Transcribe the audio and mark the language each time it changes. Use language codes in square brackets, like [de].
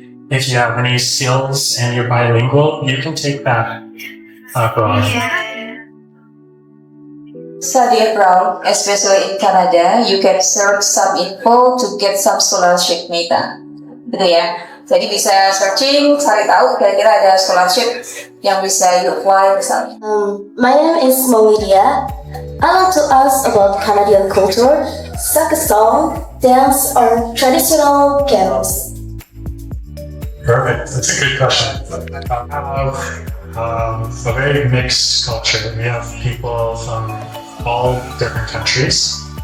[en] If you have any skills and you're bilingual, you can take that abroad. Study abroad, especially in Canada, you can search some info to get some scholarship, Meita. [id] Betul ya? Jadi bisa searching, cari tahu kira-kira ada scholarship yang bisa [en] you apply [id] misalnya. [en] My name is Mohammad. I want to ask about Canadian culture, sing a song, dance, or traditional games. Perfect. That's a good question. A very mixed culture. We have people from all different countries.